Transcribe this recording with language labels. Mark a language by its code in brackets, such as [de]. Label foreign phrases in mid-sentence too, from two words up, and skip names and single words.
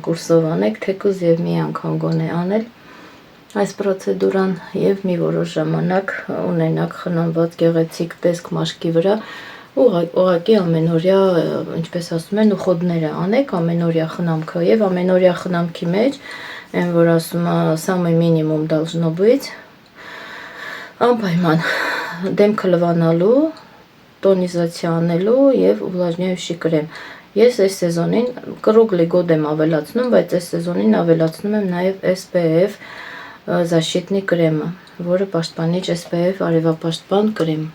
[hy] կուրսով անեք, թեկուզ եւ մի անգամ գոնե անել այս պրոցեդուրան եւ մի որոշ ժամանակ ունենաք խնամված գեղեցիկ տեսք մաշկի վրա, ուղղակի ամենօրյա, ինչպես ասում են, ուխոդները անեք ամենօրյա խնամքը եւ ամենօրյա խնամքի մեջ, այն որ ասում է [ru] самый минимум должно быть, [hy] անպայման դեմքը լվանալու, տոնիզացիա անելու եւ ուլաժնյայուշի կրեմ։ Ես այս սեզոնին [ru] круглый год [hy] եմ ավելացնում, բայց այս սեզոնին ավելացնում եմ նաև SPF защитный կրեմը, որը պաշտպանիչ SPF արևապաշտպան կրեմ